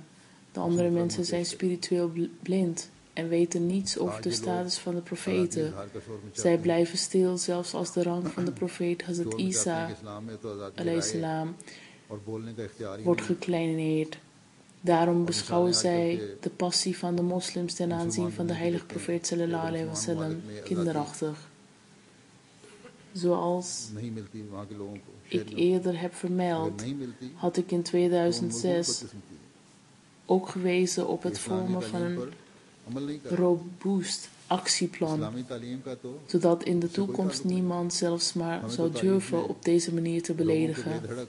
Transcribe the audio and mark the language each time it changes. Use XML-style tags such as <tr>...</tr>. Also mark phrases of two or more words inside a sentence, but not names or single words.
<nl>De andere mensen zijn spiritueel blind en weten niets over de status van de profeten. Zij blijven stil, zelfs als de rang van de profeet Hazrat Isa salam wordt gekleineerd. Daarom beschouwen zij de passie van de moslims ten aanzien van de heilige profeet</nl> <ar>صلى الله عليه وسلم</ar> <nl>kinderachtig. Zoals ik eerder heb vermeld, had ik in 2006 ook gewezen op het vormen van een robuust actieplan, zodat in de toekomst niemand zelfs maar zou durven op deze manier te beledigen.</nl>